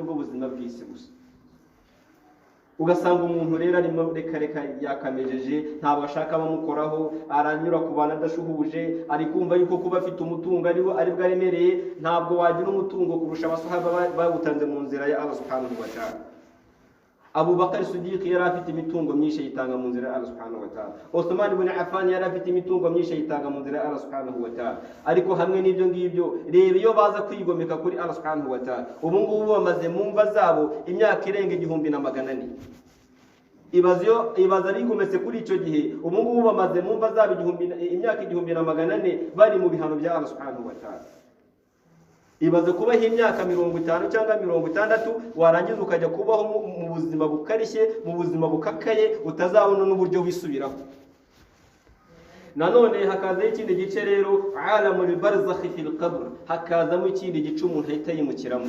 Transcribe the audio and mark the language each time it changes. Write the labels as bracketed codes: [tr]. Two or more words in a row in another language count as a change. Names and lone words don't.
[rw] Ubwo nibwo buzima bw'isi gusa. ugasanga umuntu rero arimo reka yakamejeje, ntabwo ashaka abamukoraho, aranyura ku bantu adashuhuje, ari kumva yuko kuba afite umutungo ari bwo aremereye. Ntabwo wagira umutungo kurusha abasahaba bawutanze mu nzira ya [ar] الله سبحانه وتعالى. [rw] Abu Bakar Siddiq yari afite imitungo myinshi yitanga mu nzira ya [ar] الله سبحانه وتعالى. [rw] Uthman ibn Affan yari afite imitungo myinshi yitanga mu nzira ya [ar] الله سبحانه وتعالى. [rw] Ariko hamwe n'ibyo ngibyo, reba iyo baza kwigomeka kuri [ar] الله سبحانه وتعالى, [rw] ubu ngubu bamaze mu mva zabo imyaka irenga 1400. Ibaza bigometse kuri icyo gihe, ubu ngubu bamaze mu mva zabo imyaka 1400 bari mu bihano bya [ar] الله سبحانه وتعالى. [rw] Ibaze kubaho imyaka 50 cyangwa 60, warangiza ukajya kubaho mu buzima bukarishye, mu buzima bukakaye, utazabona n'uburyo wisubiraho. Nanone hakazaho ikindi gice rero, [ar] عالم البرزخ في القبر, [rw] hakazamo ikindi gice umuntu ahita yimukiramo.